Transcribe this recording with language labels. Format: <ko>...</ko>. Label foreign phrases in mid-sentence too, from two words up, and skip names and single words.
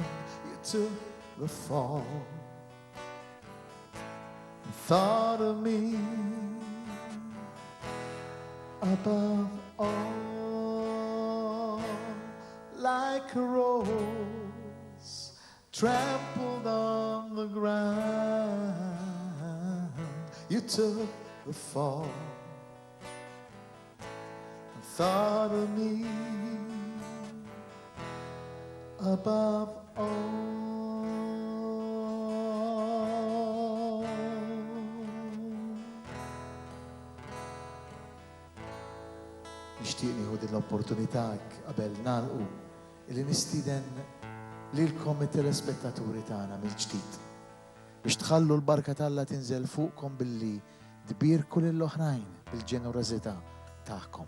<en>You took the fall and thought of me above all, like a rose trampled on the ground. You took the fall and thought of me above all.</en> <mt>Nixtieq nieħu din l-opportunità qabel nagħlqu li nistieden lilkom it-telespettaturi tagħna mill-ġdid biex tħallu l-barka tAlla tinżel fuqkom billi tbierku lill-oħrajn bil-ġenerożità tagħkom.</mt>